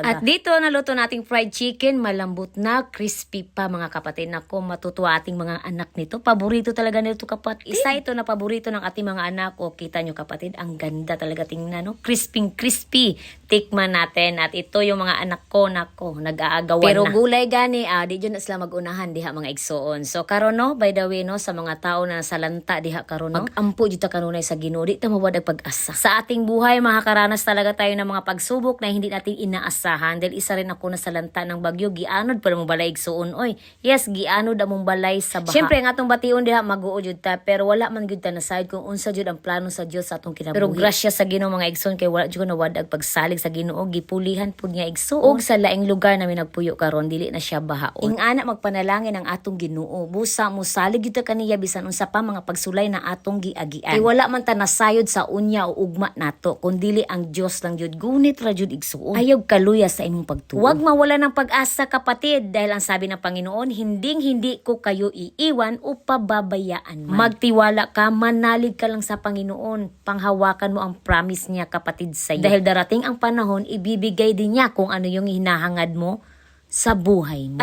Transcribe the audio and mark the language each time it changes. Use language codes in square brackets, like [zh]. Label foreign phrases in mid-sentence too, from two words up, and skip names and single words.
[tl] At dito naluto nating [en] fried chicken, [tl] malambot na, crispy pa mga kapatid. Naku, matutuwa ating mga anak nito. Paborito talaga nito kapatid. Isa ito na paborito ng ating mga anak. O kita nyo kapatid, ang ganda talaga tingnan, no? Crispy. Tikman natin at ito yung mga anak ko, nako, nag-aagawan na. [ceb] Pero gulay gani, di dyan na sila mag-unahan diha mga igsoon. So karon no, [en] by the way [ceb] no, sa mga tao na nasalanta diha karon no, mag-ampo jud ta kanunay sa Ginoo, di ta mawad ang pag-asa. [tl] Sa ating buhay, makakaranas talaga tayo ng mga pagsubok na hindi natin inaasahan. Dahil isa rin ako nasalanta ng bagyo, [ceb] gianod pa mong balay igsoon oy. Yes, gianod among balay sa baha. Syempre nga atong bation diha mag-uo jud ta, pero wala man jud ta na side kung unsa jud ang plano sa Dios sa atong kinabuhi. Pero grasya sa Ginoo mga igsoon kay wala jud nawad ang pagsalig sa Ginoo, gipulihan pud niya igsoon. Og sa laing lugar namin nagpuyo karon, dili na siya bahaon. Ingana magpanalangin ang atong Ginoo, busa mo salig gyud kaniya bisan unsa pa mga pagsulay na atong giagian. Kay wala man ta nasayod sa unya o ugma nato, kun dili ang Dios lang jud. Gunit ra jud igsuon. Ayaw kaluya sa imong pagtuo. [tl] Huwag mawala ng pag-asa kapatid, dahil ang sabi ng Panginoon, hindi ko kayo iiwan o pababayaan man. Magtiwala ka, manalig ka lang sa Panginoon. Panghawakan mo ang promise niya kapatid sa iyo. Dahil darating ang panahon, ibibigay din niya kung ano yung hinahangad mo sa buhay mo.